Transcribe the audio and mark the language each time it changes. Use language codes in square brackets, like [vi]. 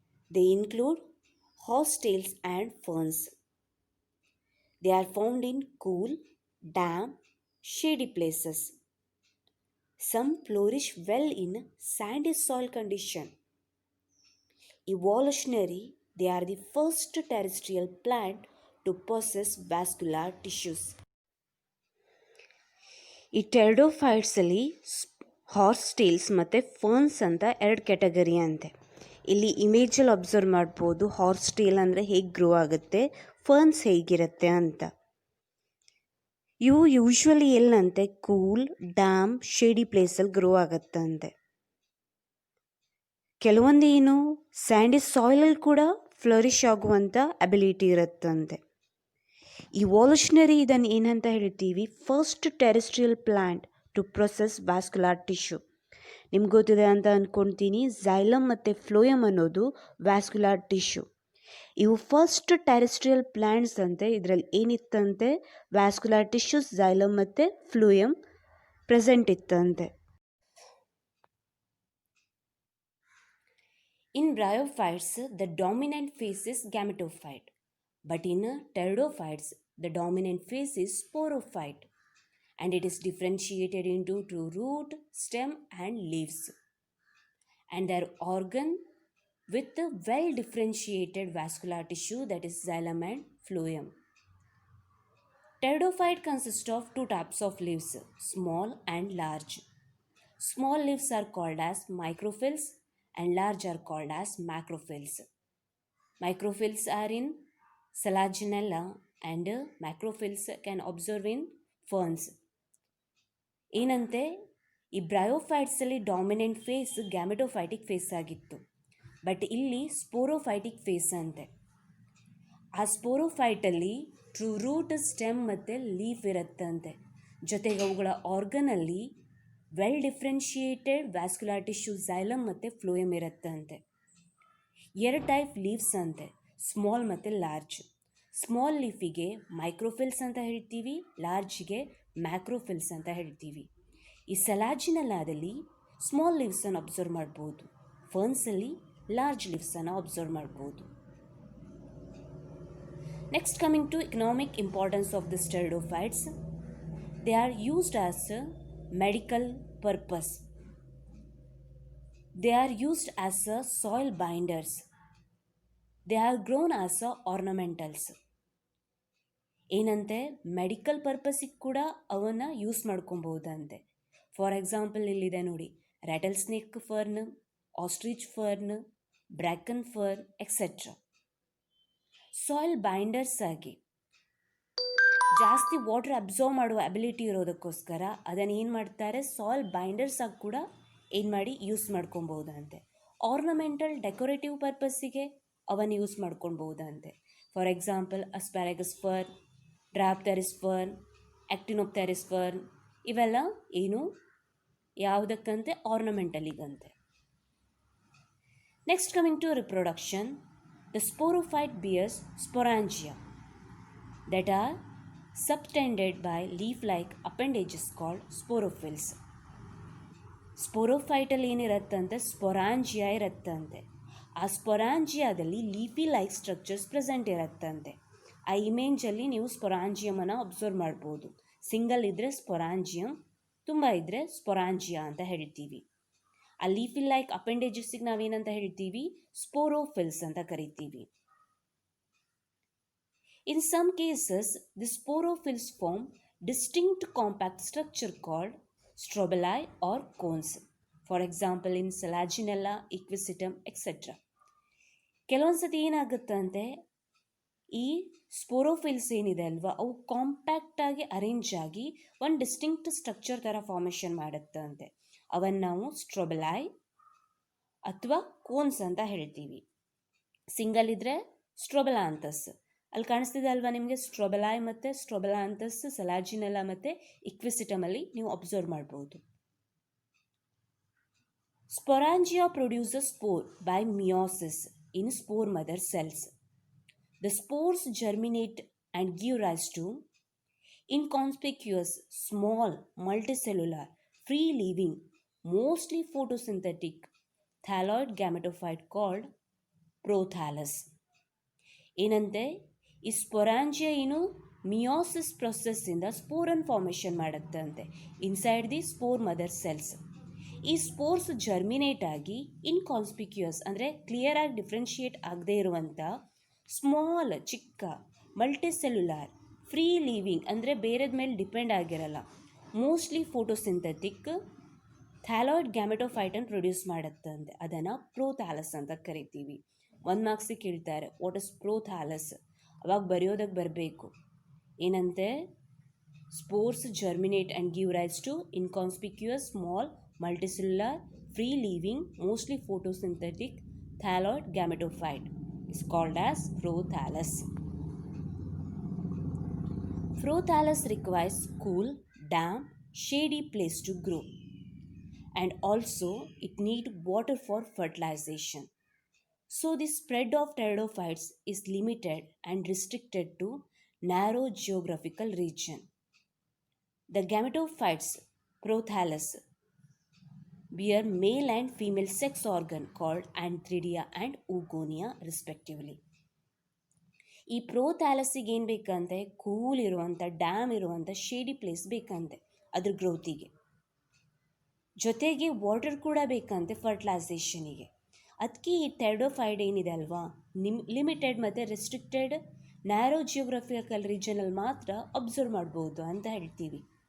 [en] They include horsetails and ferns. They are found in cool, damp, shady places. Some flourish well in sandy soil condition. Evolutionary, they are the first terrestrial plant to possess vascular tissues. [kn] ಈ ಟೆರಡೋಫೈಟ್ಸಲ್ಲಿ ಹಾರ್ಸ್ಟೇಲ್ಸ್ ಮತ್ತು ferns ಅಂತ 2 category ಅಂತೆ. ಇಲ್ಲಿ ಇಮೇಜಲ್ಲಿ observe ಮಾಡ್ಬೋದು ಹಾರ್ಸ್ಟೇಲ್ ಅಂದರೆ ಹೇಗೆ grow ಆಗುತ್ತೆ, ferns ಹೇಗಿರುತ್ತೆ ಅಂತ. ಇವು ಯೂಶ್ವಲಿ ಎಲ್ಲಂತೆ ಕೂಲ್, ಡ್ಯಾಮ್, ಶೇಡಿ ಪ್ಲೇಸಲ್ಲಿ ಗ್ರೋ ಆಗುತ್ತಂತೆ. ಕೆಲವೊಂದು ಏನು ಸ್ಯಾಂಡಿ ಸಾಯಿಲಲ್ಲಿ ಕೂಡ ಫ್ಲರಿಶ್ ಆಗುವಂಥ ಅಬಿಲಿಟಿ ಇರುತ್ತಂತೆ. ಇವಾಲ್ಯೂಷನರಿ ಇದನ್ನು ಏನಂತ ಹೇಳ್ತೀವಿ, [en] First terrestrial plant to process vascular tissue. [kn] ನಿಮ್ಗೆ ಗೊತ್ತಿದೆ ಅಂತ ಅಂದ್ಕೊಳ್ತೀನಿ, ಝೈಲಮ್ ಮತ್ತು ಫ್ಲೋಯಮ್ ಅನ್ನೋದು ವ್ಯಾಸ್ಕ್ಯುಲಾರ್ ಟಿಶ್ಯೂ. ಇವು ಫಸ್ಟ್ ಟೆರೆಸ್ಟ್ರಿಯಲ್ ಪ್ಲ್ಯಾಂಟ್ಸ್ ಅಂತೆ. ಇದರಲ್ಲಿ ಏನಿತ್ತಂತೆ, ವ್ಯಾಸ್ಕ್ಯುಲಾರ್ ಟಿಶ್ಯೂಸ್, ಝೈಲಮ್ ಮತ್ತು ಫ್ಲೋಯಮ್ ಪ್ರೆಸೆಂಟ್ ಇತ್ತಂತೆ. [en] In bryophytes, the dominant phase is gametophyte, but in pteridophytes, the dominant phase is sporophyte, and it is differentiated into two root, stem, and leaves, and their organ with a well-differentiated vascular tissue, that is xylem and phloem. Pteridophyte consists of 2 types of leaves, small and large. Small leaves are called as microphylls, and large are called as macrophylls. Microphylls are in Selaginella and macrophylls can observe in ferns. [kn] ಏನಂತೆ, ಈ ಬ್ರಯೋಫೈಟ್ಸಲ್ಲಿ dominant face ಗ್ಯಾಮೆಟೋಫೈಟಿಕ್ face ಆಗಿತ್ತು, but ಇಲ್ಲಿ sporophytic face ಅಂತೆ. ಆ ಸ್ಪೋರೋಫೈಟಲ್ಲಿ true root, stem ಮತ್ತು leaf ಇರುತ್ತಂತೆ. ಜೊತೆಗೆ ಅವುಗಳ ಆರ್ಗನಲ್ಲಿ well differentiated vascular tissue, xylem ಮತ್ತು ಫ್ಲೋಯಮ್ ಇರುತ್ತಂತೆ. 2 ಟೈಪ್ ಲೀವ್ಸ್ ಅಂತೆ, ಸ್ಮಾಲ್ ಮತ್ತು ಲಾರ್ಜ್. ಸ್ಮಾಲ್ ಲೀಫಿಗೆ ಮೈಕ್ರೋಫಿಲ್ಸ್ ಅಂತ ಹೇಳ್ತೀವಿ, ಲಾರ್ಜ್ಗೆ ಮ್ಯಾಕ್ರೋಫಿಲ್ಸ್ ಅಂತ ಹೇಳ್ತೀವಿ. ಈ ಸಲಾಜಿನೆಲ್ಲಾದಲ್ಲಿ ಸ್ಮಾಲ್ ಲೀವ್ಸನ್ನು ಅಬ್ಸರ್ವ್ ಮಾಡ್ಬೋದು, ಫರ್ನ್ಸಲ್ಲಿ ಲಾರ್ಜ್ ಲೀವ್ಸನ್ನು ಅಬ್ಸರ್ವ್ ಮಾಡ್ಬೋದು. [en] Next coming to economic importance of the pteridophytes. They are used as medical purpose. They are used as soil binders. They are grown as ornamentals. [kn] ಏನಂತೆ, medical ಪರ್ಪಸಿಗೆ ಕೂಡ ಅವನ್ನು ಯೂಸ್ ಮಾಡ್ಕೊಬೋದಂತೆ. ಫಾರ್ ಎಕ್ಸಾಂಪಲ್ ಇಲ್ಲಿದೆ ನೋಡಿ, Rattle snake fern, ostrich fern, ಬ್ರ್ಯಾಕನ್ fern etcetera. Soil binders ಆಗಿ ಜಾಸ್ತಿ water observe ಮಾಡುವ ability ಇರೋದಕ್ಕೋಸ್ಕರ ಅದನ್ನು ಏನು ಮಾಡ್ತಾರೆ, ಸಾಯಿಲ್ ಬೈಂಡರ್ಸ್ ಆಗಿ ಕೂಡ ಏನು ಮಾಡಿ ಯೂಸ್ ಮಾಡ್ಕೊಬೋದಂತೆ. ಆರ್ನಮೆಂಟಲ್ ಡೆಕೋರೇಟಿವ್ ಪರ್ಪಸ್ಸಿಗೆ ಅವನ್ನು use ಮಾಡ್ಕೊಬೋದಂತೆ. For example ಅಸ್ಪ್ಯಾರಗಸ್ fern, ಡ್ರಾಪ್ಟೆರಿಸ್ fern, ಆಕ್ಟಿನೋಪ್ಟೆರಿಸ್ fern, ಇವೆಲ್ಲ ಏನು ಯಾವುದಕ್ಕಂತೆ, ಆರ್ನಮೆಂಟಲಿಗಂತೆ. [en] Next coming to reproduction. The sporophyte bears sporangia that are subtended by leaf-like appendages called sporophylls. [kn] ಸ್ಪೋರೋಫೈಟಲ್ಲಿ ಏನಿರುತ್ತಂತೆ, sporangia ಇರುತ್ತಂತೆ. ಆ ಸ್ಪೊರಾಂಜಿಯಾದಲ್ಲಿ ಲೀಫಿ ಲೈಕ್ ಸ್ಟ್ರಕ್ಚರ್ಸ್ ಪ್ರೆಸೆಂಟ್ ಇರುತ್ತಂತೆ. ಆ ಇಮೇಜಲ್ಲಿ ನೀವು ಸ್ಪೊರಾಂಜಿಯಮನ್ನು ಅಬ್ಸರ್ವ್ ಮಾಡ್ಬೋದು. Single ಇದ್ದರೆ ಸ್ಪೊರಾಂಜಿಯಮ್, ತುಂಬ ಇದ್ದರೆ ಸ್ಪೊರಾಂಜಿಯಾ ಅಂತ ಹೇಳ್ತೀವಿ. ಆ ಲೀಫಿ ಲೈಕ್ ಅಪೆಂಡೇಜಸ್ಸಿಗೆ ನಾವೇನಂತ ಹೇಳ್ತೀವಿ? ಸ್ಪೋರೋಫಿಲ್ಸ್ ಅಂತ ಕರಿತೀವಿ. In some cases, the sporophylls form distinct compact structure called strobili or cones. For example, in Selaginella, Equisetum, etc. ಕೆಲವೊಂದ್ಸತಿ ಏನಾಗುತ್ತಂತೆ, ಈ ಸ್ಪೋರೋಫಿಲ್ಸ್ ಏನಿದೆ ಅಲ್ವಾ, ಅವು ಕಾಂಪ್ಯಾಕ್ಟಾಗಿ ಅರೇಂಜ್ ಆಗಿ ಒಂದು ಡಿಸ್ಟಿಂಕ್ಟ್ ಸ್ಟ್ರಕ್ಚರ್ ಥರ ಫಾರ್ಮೇಷನ್ ಮಾಡುತ್ತಂತೆ. ಅವನ್ನು ನಾವು ಸ್ಟ್ರೋಬಲೈ ಅಥವಾ ಕೋನ್ಸ್ ಅಂತ ಹೇಳ್ತೀವಿ. ಸಿಂಗಲ್ ಇದ್ದರೆ ಸ್ಟ್ರೋಬಲಾಂಥಸ್. ಅಲ್ಲಿ ಕಾಣಿಸ್ತಿದೆ ಅಲ್ವಾ ನಿಮಗೆ, ಸ್ಟ್ರೋಬಲೈ ಮತ್ತು ಸ್ಟ್ರೋಬಲಾಂಥಸ್ ಸಲಾಜಿನೆಲ್ಲ ಮತ್ತು ಇಕ್ವಿಸಿಟಮಲ್ಲಿ ನೀವು ಅಬ್ಸರ್ವ್ ಮಾಡ್ಬೋದು. [en] Sporangia produces spore by meiosis in spore mother cells. The spores germinate and give rise to inconspicuous, small, multicellular, free-living, mostly photosynthetic thalloid gametophyte called prothallus. [kn] ಏನಂತೆ, ಈ ಸ್ಪೊರಾಂಜಿಯಾ ಏನು meiosis ಪ್ರೊಸೆಸ್ಸಿಂದ ಸ್ಪೋರನ್ formation ಮಾಡುತ್ತಂತೆ [en] Inside the spore mother cells. [kn] ಈ spores germinate ಆಗಿ ಇನ್ಕಾನ್ಸ್ಪಿಕ್ಯೂಯಸ್ ಅಂದರೆ ಕ್ಲಿಯರಾಗಿ differentiate ಆಗದೇ ಇರುವಂಥ small ಚಿಕ್ಕ ಮಲ್ಟಿಸೆಲ್ಯುಲಾರ್ ಫ್ರೀ ಲೀವಿಂಗ್ ಅಂದರೆ ಬೇರೆದ ಮೇಲೆ ಡಿಪೆಂಡ್ ಆಗಿರಲ್ಲ, ಮೋಸ್ಟ್ಲಿ ಫೋಟೋಸಿಂಥೆಟಿಕ್ ಥ್ಯಾಲಾಯ್ಡ್ ಗ್ಯಾಮೆಟೋಫೈಟನ್ನು ಪ್ರೊಡ್ಯೂಸ್ ಮಾಡುತ್ತಂತೆ. ಅದನ್ನು ಪ್ರೋಥ್ಯಾಲಸ್ ಅಂತ ಕರಿತೀವಿ. 1 ಮಾರ್ಕ್ಸಿಗೆ ಕೇಳ್ತಾರೆ ವಾಟ್ ಇಸ್ ಪ್ರೋಥ್ಯಾಲಸ್, ಅವಾಗ ಬರೆಯೋದಕ್ಕೆ ಬರಬೇಕು ಏನಂತೆ, [en] Spores germinate and give rise to inconspicuous small multicellular free living mostly photosynthetic thalloid gametophyte is called as prothallus. Prothallus requires cool, damp, shady place to grow, and also it need water for fertilization. So the spread of pteridophytes is limited and restricted to narrow geographical region. The gametophytes prothallus bear male and female sex organ called antheridia and oogonia respectively. [kn] ಈ ಪ್ರೋಥ್ಯಾಲಸ್ಸಿಗೆ ಏನು ಬೇಕಂತೆ, cool ಇರುವಂಥ dam ಇರುವಂಥ shady place ಬೇಕಂತೆ ಅದ್ರ ಗ್ರೋತಿಗೆ, ಜೊತೆಗೆ water ಕೂಡ ಬೇಕಂತೆ ಫರ್ಟಿಲೈಸೇಷನಿಗೆ. ಅದಕ್ಕೆ ಈ ಟೆರಿಡೋಫೈಡ್ ಏನಿದೆ ಅಲ್ವಾ, ಲಿಮಿಟೆಡ್ ಮತ್ತು ರೆಸ್ಟ್ರಿಕ್ಟೆಡ್ ನ್ಯಾರೋ ಜಿಯೋಗ್ರಫಿಕಲ್ ರೀಜನಲ್ಲಿ ಮಾತ್ರ ಅಬ್ಸರ್ವ್ ಮಾಡ್ಬೋದು ಅಂತ ಹೇಳ್ತೀವಿ.